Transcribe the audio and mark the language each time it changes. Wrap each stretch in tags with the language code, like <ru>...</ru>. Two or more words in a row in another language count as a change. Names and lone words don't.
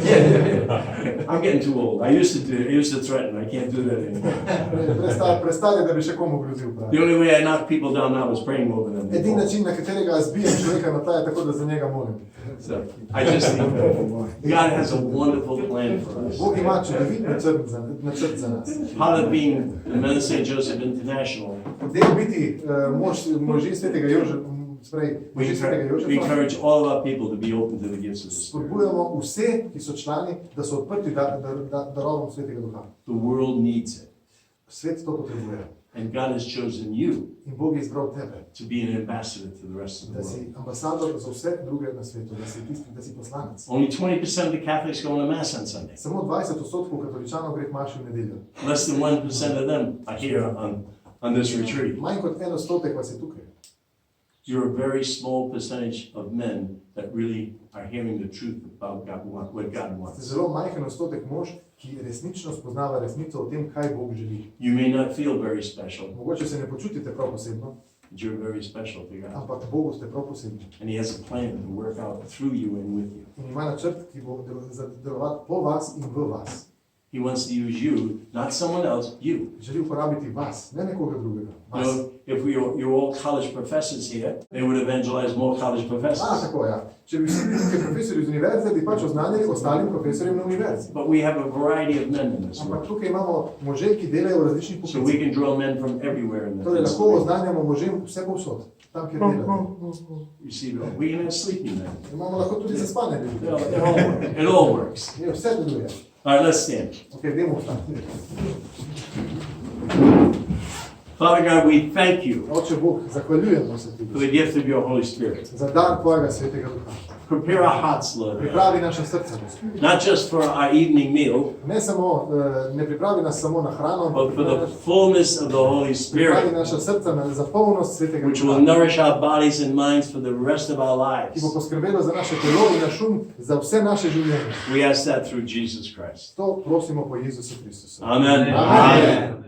<en>I'm getting too old. I used to threaten. I can't do that anymore.</en> <sl>Prestali, da bi še komu grozil.</sl> <en>The</en> <sl>Pravi.</sl> <en>only way I knock people down now is praying over them.</en> <sl>Edini način, na katerega zbijem človeka na tla, je tako, da za njega molim.</sl> <en>So I just think God has a wonderful plan for us.</en> <sl>Bog ima čudovit načrt za nas.</sl> <en>Part of being the Men of St. Joseph International,</en> <sl>Del biti možje svetega Jožefa,</sl> <en>we encourage all of our people to be open to the gifts of the Spirit.</en> <sl>spodbujamo vse, ki so člani, da so odprti darovom svetega duha.</sl> <en>The world needs it.</en> <sl>Svet to potrebuje.</sl> <en>And God has chosen you</en> <sl>In Bog je izbral tebe,</sl> <en>to be an ambassador to the rest of the</en> <sl>da</sl> <en>world.</en> <sl>si ambasador za vse druge na svetu, da si poslanec.</sl> <en>Only 20% of the Catholics go to Mass on Sunday.</en> <sl>Samo 20% katoličanov gre k maši v nedeljo.</sl> <en>Less than 1% of them are here on this retreat.</en> <sl>Manj kot 1% vas je tukaj.</sl> <en>You're a very small percentage of men that really are hearing the truth about God, what God</en> <sl>Ste</sl> <en>wants.</en> <sl>zelo majhen odstotek mož, ki resnično spoznava resnico o tem, kaj Bog želi.</sl> <en>You may not feel very special,</en> <sl>Mogoče se ne počutite prav posebno,</sl> <en>but you're very special to God.</en> <sl>ampak Bogu ste prav posebni.</sl> <en>And He has a plan to work out through you and with you.</en> <sl>In ima načrt, ki bo delovati po vas in v vas.</sl> <en>He wants to use you, not someone else, you.</en> <sl>Želi uporabiti vas, ne nekoga drugega.</sl> <en>You</en> <sl>Vas.</sl> <en>know, if you're all college professors here, they would evangelize more college professors.</en> <sl>Tako, ja. Če bi vsi bili tukaj profesori z univerze, bi pač oznanili ostalim profesorjem na univerzi.</sl> <en>But we have a variety of men in this</en> <sl>Ampak</sl> <en>world.</en> <sl>tukaj imamo može, ki delajo v različnih</sl> <en>So we</en> <sl>poklicih.</sl> <en>can draw men from everywhere in</en> <sl>Torej,</sl> <en>the</en> <sl>lahko oznanjamo možem vse povsod, tam, kjer delajo.</sl> <en>You see, we can have sleeping men.</en> <sl>Imamo lahko tudi zaspane ljudi.</sl> <en>It all works.</en> <sl>Je, vse deluje.</sl> <en>All right, let's stand.</en> <sl>Ok, dajmo vstati.</sl> <en>Father God, we thank you</en> <sl>Oče Bog, zahvaljujemo se ti</sl> <en>for the gift of your Holy Spirit.</en> <sl>za dar tvojega svetega duha.</sl> <en>Prepare our hearts, Lord,</en> <sl>Pripravi naše srce, Gospod.</sl> <en>not just for our evening meal,</en> <sl>Ne pripravi nas samo na hrano,</sl> <en>but for the fullness of the Holy</en> <sl>pripravi</sl> <en>Spirit,</en> <sl>naša srca za polnost svetega</sl> <en>which will</en> <sl>duha,</sl> <en>nourish our bodies and minds for the rest of our</en> <sl>ki bo</sl> <en>lives.</en> <sl>poskrbelo za naše telo in naš um, za vse naše življenje.</sl> <en>We ask that through Jesus Christ.</en> <sl>To prosimo po Jezusu Kristusu.</sl> <en>Amen.</en> <sl>Amen.</sl>